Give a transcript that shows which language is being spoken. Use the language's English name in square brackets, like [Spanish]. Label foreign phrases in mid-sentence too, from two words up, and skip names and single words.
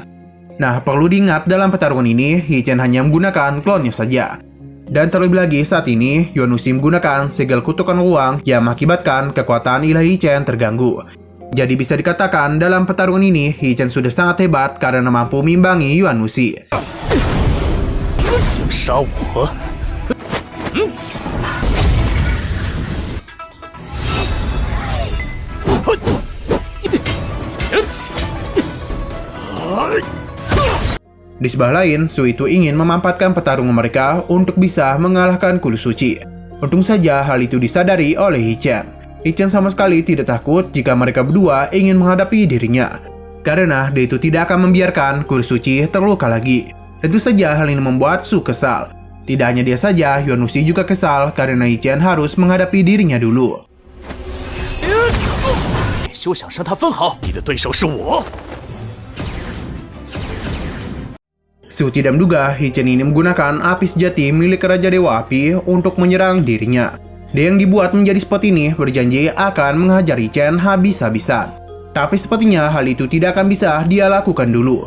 [Indonesian] Nah, perlu diingat dalam pertarungan ini, He Chen hanya menggunakan klonnya saja. Dan terlebih lagi saat ini, Yuan Wuxi menggunakan segel kutukan ruang yang mengakibatkan kekuatan ilahi He Chen terganggu. Jadi bisa dikatakan dalam pertarungan ini, He Chen sudah sangat hebat karena mampu mengimbangi Yuan Wuxi. [Chinese] 想杀我？ [Indonesian] Di sebelah lain, Su itu ingin memanfaatkan pertarungan mereka untuk bisa mengalahkan kuil suci. Untung saja hal itu disadari oleh He Chen. He Chen sama sekali tidak takut jika mereka berdua ingin menghadapi dirinya. Karena dia itu tidak akan membiarkan kuil suci terluka lagi. Tentu saja hal ini membuat Su kesal. Tidak hanya dia saja, Yuan Wuxi juga kesal karena He Chen harus menghadapi dirinya dulu. [Chinese] 休想伤他分毫！你的对手是我。 [Indonesian] Su tidak menduga He Chen ini menggunakan api sejati milik Raja Dewa Api untuk menyerang dirinya. Dia yang dibuat menjadi seperti ini berjanji akan menghajar He Chen habis-habisan. Tapi sepertinya hal itu tidak akan bisa dia lakukan dulu.